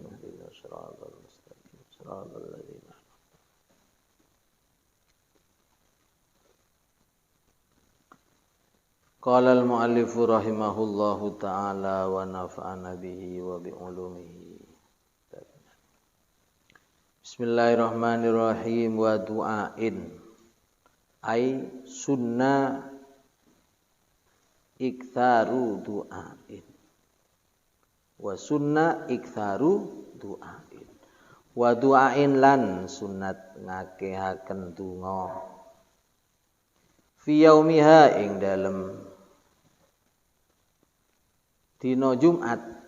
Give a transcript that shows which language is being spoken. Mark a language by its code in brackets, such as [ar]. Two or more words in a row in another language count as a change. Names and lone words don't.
[ar] اهدنا الصراط المستقيم. صراط الذين قال المؤلف رحمه الله تعالى ونفعنا به وبعلومه. Bismillahirrahmanirrahim. ودعاء أي سنة إكثار دعاء. وسنة إكثار دعاء. ودعاء [jv] lan sunat ngakehaken donga [ar] في يومها [jv] ing dalem dina Jumat.